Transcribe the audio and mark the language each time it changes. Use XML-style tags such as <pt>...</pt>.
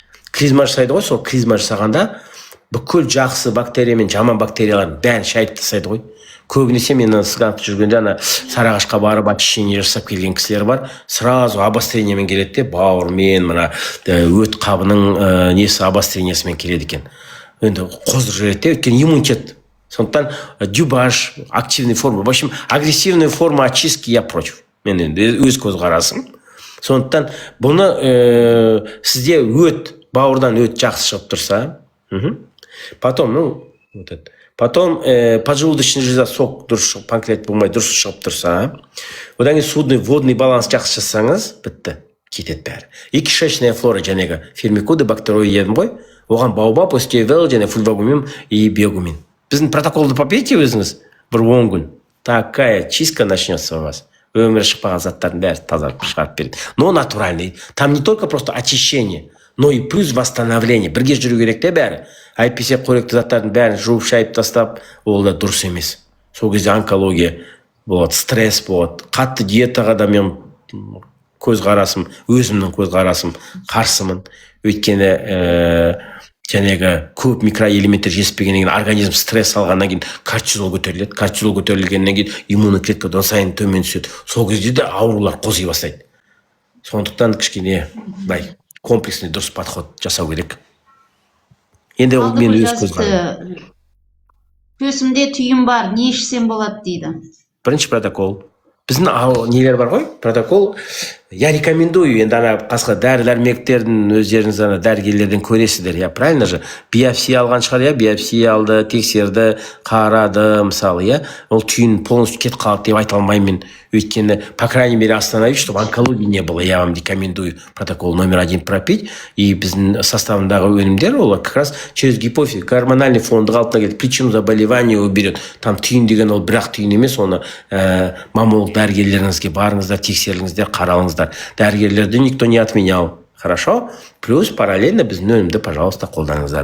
<kk>Клизма жасайды ғой, сол клизма жасағанда бүкіл жақсы бактерия мен жаман бактерияларын бәрін шайып тастайды ғой. Көбінесе мен сыганып жүргенде ана Сарыағашқа барып очищение жасап келген кісілер бар. Сразу обострениемен келеді де, бауырмен, мына өт қабының несі обострениесімен келеді екен. Енді қоздырып жібереді де, өйткені иммунитет.</kk> <ru>Сондықтан дюбаж, активный форма. В общем, агрессивная форма очистки я против.</ru> <kk>Мен енді өз көзқарасым. Сондықтан бұны сізде бауырдан өт жақсы шығып тұрса, потом, потом</kk> <ru>поджелудочная железа сок</ru> <kk>дұрыс шығып, панкреат болмай дұрыс шығып тұрса, одан кейін судный, водный баланс жақсы жасаңыз, бітті, кетеді бәрі. И кишечная флора, жәнегі фермикуды, бактериоид едім ғой, оған баобаб, остеовел, және фульвагумин и биогумин. Біздің протоколды</kk> <ru>попейте</ru> <kk>өзіңіз, бір 10 күн.</kk> <ru>Такая чистка начнется у вас.</ru> <kk>Өмірі шықпаған заттардың бәрі тазарып шығарып береді.</kk> <ru>Но натуральный. Там не только просто очищение, но и плюс восстановление.</ru> <kk>Бірге жүру керек те бәрі. Әйтпесе қоректі заттардың бәрін жуып шайып тастап, ол да дұрыс емес. Сол кезде онкология болады, стресс болады. Қатты диетаға да мен көзқарасым, өзімнің көзқарасым қарсымын. Өйткені жәнегі көп микроэлементтер жетіспегеннен кейін организм стресс алғаннан кейін кортизол көтеріледі. Кортизол көтерілгеннен кейін иммунный клетка одан сайын төмен түседі. Сол кезде де аурулар қозғай бастайды. Сондықтан кішкене комплексный дұрыс подход жасау керек. Енді ол мен өз көзқарасым. Төсімде түйін бар, не ішсем болады дейді. Бірінші протокол. Біздің нелер бар ғой, протокол. Я рекомендую, енді ана қасқа дәрі-дәрмектердің өздеріңіз ана дәрігерлерден көресіздер,</kk> <ru>я правильно же?</ru> <kk>Биопсия алған шығар, я биопсия алды, тексерді, қарады, мысалы, я. Ол түйін полностью кет қалды деп айта алмаймын.</kk> <ru>Өйткені, по крайней мере, остановить, чтобы онкологии не было. Я вам рекомендую протокол номер 1 пропить.</ru> <kk>И біздің составындағы өнімдер, ол как раз через гипофиз, гормональный фонды қалпына келеді,</kk> <ru>причину заболевания уберет.</ru> <kk>Там түйін деген ол бірақ түйін емес, оны маммолог дәрігерлеріңізге барыңыздар, тексеріңіздер, қаралыңыздар. Дәрігерлерді</kk> <ru>никто не отменял. Хорошо? Плюс параллельно</ru> <kk>біздің өнімді,</kk> <ru>пожалуйста, қолданыңыздар.</ru>